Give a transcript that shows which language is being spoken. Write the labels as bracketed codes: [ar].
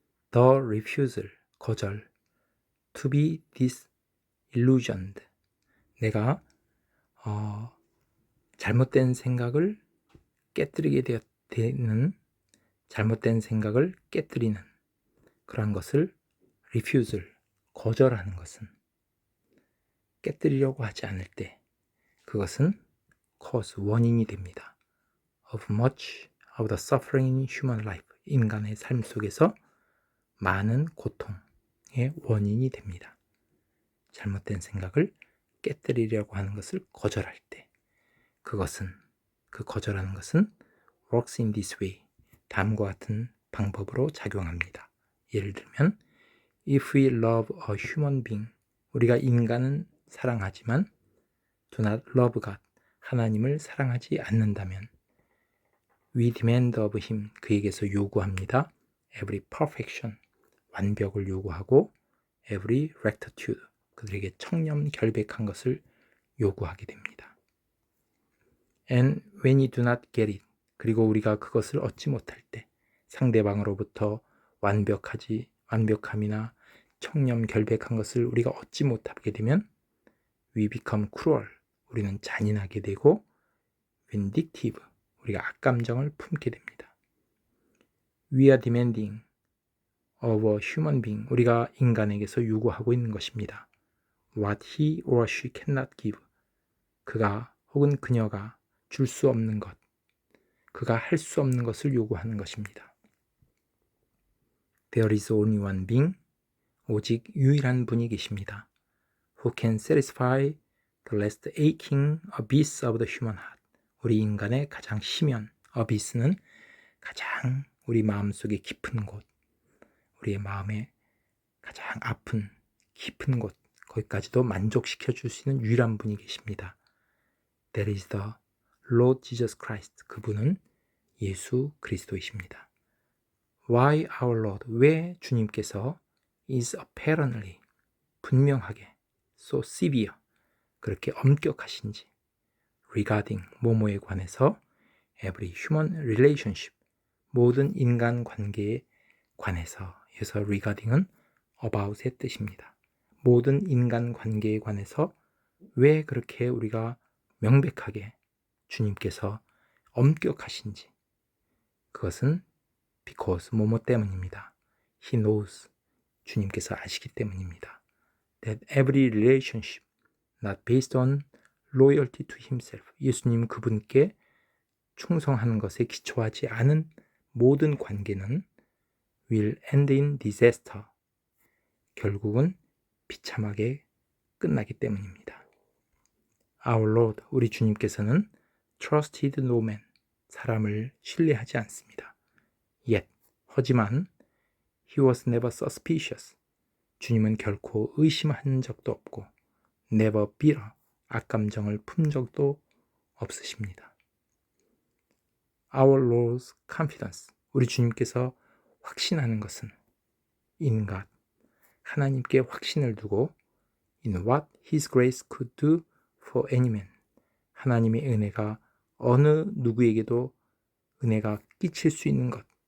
[en] The refusal, [ko] 거절, [en] to be disillusioned, [ko] 내가 잘못된 생각을 깨뜨리게 되는, 잘못된 생각을 깨뜨리는 그런 것을 refusal, 거절하는 것은, 깨뜨리려고 하지 않을 때 그것은 cause, 원인이 됩니다. [en] of much of the suffering in human life, [ko] 인간의 삶 속에서 많은 고통의 원인이 됩니다. 잘못된 생각을 깨뜨리려고 하는 것을 거절할 때 그 거절하는 것은 [en] works in this way, [ko] 다음과 같은 방법으로 작용합니다. 예를 들면 [en] if we love a human being, [ko] 우리가 인간은 사랑하지만 [en] do not love God, [ko] 하나님을 사랑하지 않는다면 [en] we demand of him, [ko] 그에게서 요구합니다. [en] every perfection, [ko] 완벽을 요구하고 [en] every rectitude, [ko] 그들에게 청렴 결백한 것을 요구하게 됩니다. [en] And when you do not get it, [ko] 그리고 우리가 그것을 얻지 못할 때, 상대방으로부터 완벽함이나 청렴 결백한 것을 우리가 얻지 못하게 되면 [en] we become cruel, [ko] 우리는 잔인하게 되고 vindictive, 우리가 악감정을 품게 됩니다. [en] We are demanding of a human being, [ko] 우리가 인간에게서 요구하고 있는 것입니다. [en] What he or she cannot give, [ko] 그가 혹은 그녀가 줄 수 없는 것, 그가 할 수 없는 것을 요구하는 것입니다. [en] There is only one being, [ko] 오직 유일한 분이 계십니다. [en] Who can satisfy the last aching abyss of the human heart, [ko] 우리 인간의 가장 심연, abyss는 가장 우리 마음속에 깊은 곳, 우리의 마음에 가장 아픈 깊은 곳, 거기까지도 만족시켜 줄 수 있는 유일한 분이 계십니다. [en] That is the Lord Jesus Christ, [ko] 그분은 예수 그리스도이십니다. [en] Why our Lord, [ko] 왜 주님께서 [en] is apparently, [ko] 분명하게, [en] so severe, [ko] 그렇게 엄격하신지, regarding, 뭐뭐에 관해서, [en] every human relationship, [ko] 모든 인간 관계에 관해서, 여기서 regarding은 about의 뜻입니다. 모든 인간 관계에 관해서 왜 그렇게 우리가 명백하게 주님께서 엄격하신지, 그것은 because, 뭐뭐 때문입니다. [en] He knows, [ko] 주님께서 아시기 때문입니다. [en] That every relationship not based on loyalty to himself, [ko] 예수님 그분께 충성하는 것에 기초하지 않은 모든 관계는 [en] will end in disaster. [ko] 결국은 비참하게 끝나기 때문입니다. [en] Our Lord, [ko] 우리 주님께서는 [en] trusted no man, [ko] 사람을 신뢰하지 않습니다. [en] Yet, [ko] 하지만 [en] He was never suspicious. [ko] 주님은 결코 의심한 적도 없고 [en] never bitter, [ko] 악감정을 품 적도 없으십니다. [en] Our Lord's confidence, [ko] 우리 주님께서 확신하는 것은 in God, 하나님께 확신을 두고 [en] in what His grace could do for any man, [ko] 하나님의 은혜가 어느 누구에게도 은혜가 끼칠 수 있는 것,